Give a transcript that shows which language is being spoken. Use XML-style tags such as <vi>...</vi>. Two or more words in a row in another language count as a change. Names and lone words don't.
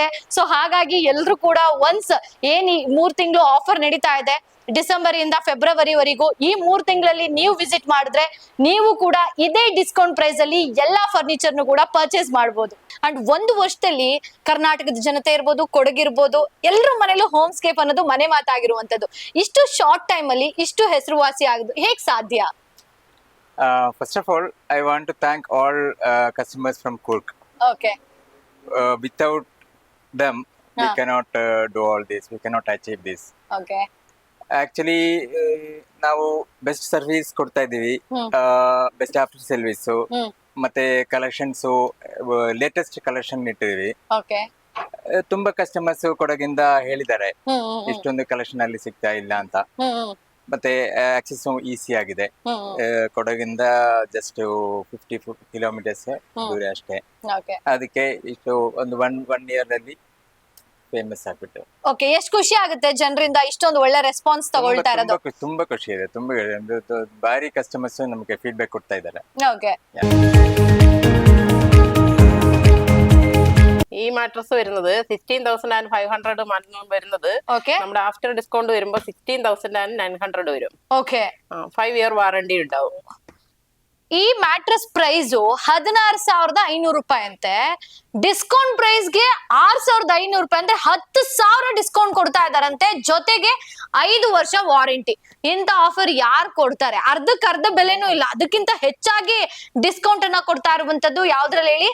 <kn>ಸೊ ಹಾಗಾಗಿ ಎಲ್ರು ಕೂಡ ಒನ್ಸ್ ಏನ್ ಈ 3 ತಿಂಗಳು ಆಫರ್ ನಡೀತಾ ಇದೆ, ಡಿಸೆಂಬರ್ ಇಂದ ಫೆಬ್ರವರಿವರೆಗೂ, ಈ 3 ತಿಂಗಳಲ್ಲಿ ನೀವು ವಿಸಿಟ್ ಮಾಡಿದ್ರೆ ನೀವು ಕೂಡ ಇದೇ</kn> <en>discount price</en> <kn>ಅಲ್ಲಿ ಎಲ್ಲಾ ಫರ್ನಿಚರ್ನು ಕೂಡ ಪರ್ಚೇಸ್ ಮಾಡಬಹುದು. ಅಂಡ್ 1 ವರ್ಷದಲ್ಲಿ ಕರ್ನಾಟಕದ ಜನತೆ ಇರ್ಬೋದು, ಕೊಡಗಿರ್ಬೋದು, ಎಲ್ಲರ ಮನೇಲೂ ಹೋಮ್ಸ್ಕೇಪ್ ಅನ್ನೋದು ಮನೆ ಮಾತಾಗಿರುವಂತದ್ದು. ಇಷ್ಟು</kn> <en>short time</en> <kn>ಅಲ್ಲಿ ಇಷ್ಟು ಹೆಸರುವಾಸಿ ಆಗೋದು ಹೇಗ್ ಸಾಧ್ಯ?</kn> <en>First of all, I want to thank all customers from Kurk.</en> <kn>ಓಕೆ</kn> <en>Without them, we Ah. cannot do all this. We cannot achieve this.</en> <kn>ಓಕೆ</kn> <en>Actually,</en> <kn>ನಾವು</kn> <en>best service</en> <kn>ಕೊಡ್ತಾ ಇದ್ದೀವಿ,</kn> <en>best after service,</en> <kn>ಮತ್ತೆ ಕಲೆಕ್ಷನ್ಸ್</kn> <en>latest collection</en> <kn>ಇಟ್ಟಿದ್ದೀವಿ. ಓಕೆ ತುಂಬಾ ಕಸ್ಟಮರ್ಸ್ ಕೊಡಗಿಂದ ಹೇಳಿದ್ದಾರೆ ಇಷ್ಟೊಂದು ಕಲೆಕ್ಷನ್ ಅಲ್ಲಿ ಸಿಗ್ತಾ ಇಲ್ಲ ಅಂತ. ಮತ್ತೆ ಆಕ್ಸೆಸ್ ಈಸಿ ಆಗಿದೆ. ಕೊಡಗಿಂದ ಜಸ್ಟ್ 50 ಕಿಲೋಮೀಟರ್ಸ್ ದೂರ ಅಷ್ಟೇ. ಓಕೆ ಅದಕ್ಕೆ ಇಷ್ಟು ಒಂದು</kn> <en>one year</en> <kn>ಅಲ್ಲಿ ಫೇಮಸ್ ಆಗ್ಬಿಟ್ಟು. ಓಕೆ ಎಷ್ಟು ಖುಷಿ ಆಗುತ್ತೆ ಜನರಿಂದ ಇಷ್ಟೊಂದು ಒಳ್ಳೆ ರೆಸ್ಪಾನ್ಸ್ ತಗೊಳ್ತಾ ಇರೋದು. ತುಂಬಾ ಖುಷಿ ಇದೆ. ತುಂಬಾ ಭಾರಿ ಕಸ್ಟಮರ್ಸ್ ನಮಗೆ ಫೀಡ್ಬ್ಯಾಕ್ ಕೊಡ್ತಾ ಇದ್ದಾರೆ.</kn> <ml>ഓക്കെ ഈ മാട്രസ് വരുന്നത് 16,500 വരുന്നത്. ഓക്കെ നമ്മുടെ</ml> <en>after discount</en> <ml>വരുമ്പോൾ 16,900 വരും.</ml> <kn>ಓಕೆ</kn> <ml>5</ml> <en>year warranty</en> <ml>ഉണ്ടാവും.</ml> <kn>ಈ</kn> <en>mattress price</en> <kn>16,500 ರೂಪಾಯಿ ಅಂತೆ. ಡಿಸ್ಕೌಂಟ್ ಪ್ರೈಸ್ಗೆ 6,500 ರೂಪಾಯಿ ಅಂದ್ರೆ 10,000 ಡಿಸ್ಕೌಂಟ್ ಕೊಡ್ತಾ ಇದಾರಂತೆ. ಜೊತೆಗೆ 5 ವರ್ಷ ವಾರಂಟಿ. ಇಂತ ಆಫರ್ ಯಾರು ಕೊಡ್ತಾರೆ? ಅರ್ಧಕ್ಕರ್ಧ ಬೆಲೆನೂ ಇಲ್ಲ, ಅದಕ್ಕಿಂತ ಹೆಚ್ಚಾಗಿ ಡಿಸ್ಕೌಂಟ್ ಅನ್ನ ಕೊಡ್ತಾ ಇರುವಂತದ್ದು ಯಾವ್ದ್ರಲ್ಲಿ ಹೇಳಿ?</kn>